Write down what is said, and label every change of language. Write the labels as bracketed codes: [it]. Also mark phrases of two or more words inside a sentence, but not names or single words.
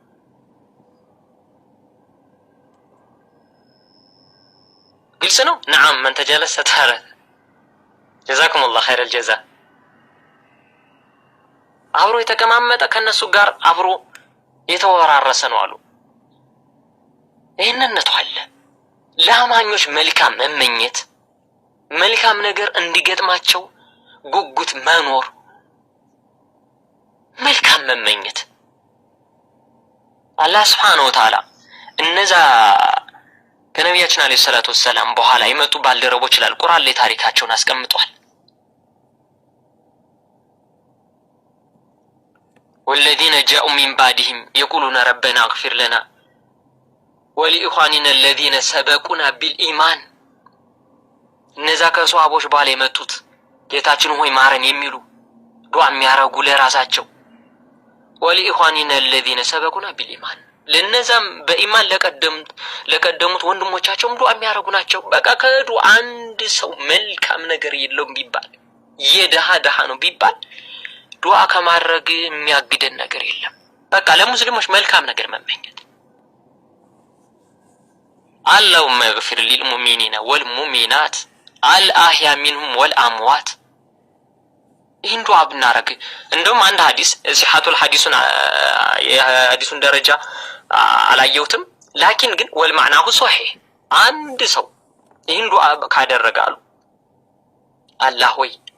[am] ግልጽ ነው። ነዓም መን ተጀለሰ ተረ [ar] جزاكم الله خير الجزاء። [am] አብሮ የተቀማመጠ ከነሱ ጋር አብሮ የተወራረሰ ነው አሉ። ይህንነቱ አለ። ለአማኞች መልካም መመኘት መልካም ነገር እንዲገጥማቸው ጉጉት መኖር መልካም መመኘት አላህ [ar] سبحانه وتعالى [am] እነዛ ከነቢያችን [ar] عليه الصلاة والسلام [am] በኋላ የመጡ ባልደረቦች ይላል ቁርአን ላይ ታሪካቸውን አስቀምጧል። والذين [ar] جاءوا من بعدهم يقولون ربنا اغفر لنا ولإخواننا الذين سبقونا بالإيمان [am] እነዛ ከሷሃቦች በኋላ የመጡት ጌታችን ሆይ ማረን የሚሉ ዱዓ የሚያረጉ ለራሳቸው [ar] ولإخواننا الذين سبقونا بالإيمان [am] ለነዛም በኢማን ለቀደሙት ወንድሞቻቸውም ዱዓ የሚያረጉ ናቸው። በቃ ከዱዓ አንድ ሰው መልካም ነገር የለውም ቢባል የደሃ ነው ቢባል ዱዓ ከማድረግ የሚያግደን ነገር የለም። በቃ ለሙስሊሞች መልካም ነገር መመኘት [ar] اللهم اغفر للمؤمنين والمؤمنات الأحياء منهم والأموات [am] ይህን ዱዓ ብናረግ እንደውም አንድ ሐዲስ ሲሐቱል ሐዲሱን ደረጃ አላየሁትም ላኪን ግን [ar] ومعناه صحيح [am] አንድ ሰው ይህን ዱዓ ካደረጋሉ አላህ ወይ